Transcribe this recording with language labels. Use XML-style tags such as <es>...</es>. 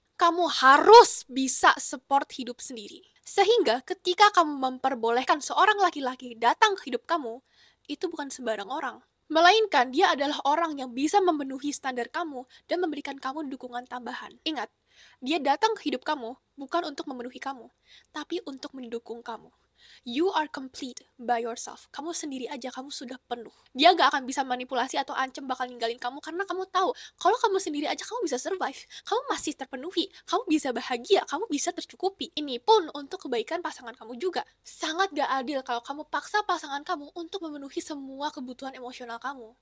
<id>Kamu harus bisa support hidup sendiri. Sehingga ketika kamu memperbolehkan seorang laki-laki datang ke hidup kamu, itu bukan sembarang orang. Melainkan dia adalah orang yang bisa memenuhi standar kamu dan memberikan kamu dukungan tambahan. Ingat, dia datang ke hidup kamu bukan untuk memenuhi kamu, tapi untuk mendukung kamu.</id> <en>You are complete by yourself.</en> <id>Kamu sendiri aja, kamu sudah penuh. Dia gak akan bisa manipulasi atau ancam bakal ninggalin kamu karena kamu tahu kalau kamu sendiri aja kamu bisa survive. Kamu masih terpenuhi, kamu bisa bahagia, kamu bisa tercukupi. Ini pun untuk kebaikan pasangan kamu juga. Sangat gak adil kalau kamu paksa pasangan kamu untuk memenuhi semua kebutuhan emosional kamu.</id>